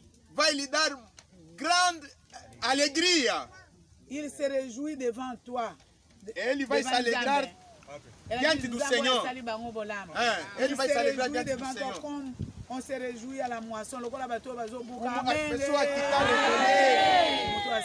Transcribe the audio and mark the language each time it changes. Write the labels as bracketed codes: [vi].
[pt] Vai lhe dar grande alegria. [fr] Il se réjouit devant toi. [pt] Ele vai se alegrar diante do Senhor. Ele vai se alegrar diante do Senhor. [fr] Como on se réjouit à la moisson. [pt] Como as pessoas que estão recolhendo.